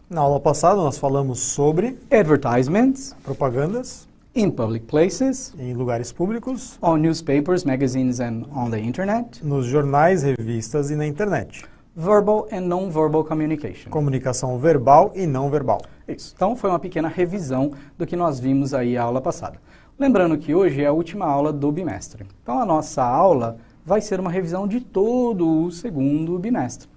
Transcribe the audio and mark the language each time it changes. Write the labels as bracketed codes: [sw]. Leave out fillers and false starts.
[pt] Na aula passada, nós falamos sobre... [en] Advertisements. [pt] Propagandas. [en] In public places. [pt] Em lugares públicos. [en] On newspapers, magazines and on the internet. [pt] Nos jornais, revistas e na internet. [en] Verbal and non-verbal communication. [pt] Comunicação verbal e não verbal. Isso. Então, foi uma pequena revisão do que nós vimos aí na aula passada. Lembrando que hoje é a última aula do bimestre. Então, a nossa aula vai ser uma revisão de todo o segundo bimestre.